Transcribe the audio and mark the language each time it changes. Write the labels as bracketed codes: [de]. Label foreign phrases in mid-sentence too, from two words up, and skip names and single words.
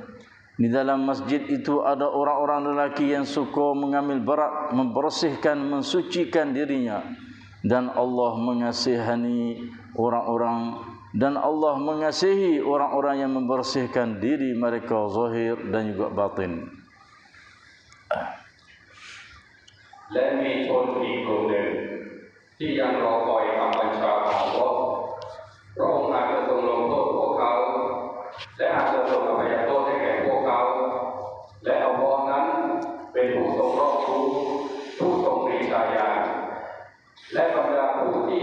[ms] Di dalam masjid itu ada orang-orang lelaki yang suka mengambil berat, membersihkan, mensucikan dirinya, dan Allah mengasihi orang-orang yang membersihkan diri mereka zahir dan juga batin. [th] และมีชนอีกกลุ่มหนึ่งที่ยังรอคอยคำบัญชาของอัลเลาะห์พระองค์อาจจะทรงลงโทษพวกเขาและอาจจะทรงอภัยโทษให้แก่พวกเขาและอัลเลาะห์นั้นเป็นผู้ทรงรอบรู้ผู้ทรงปรีชาญาณและบรรดาผู้ที่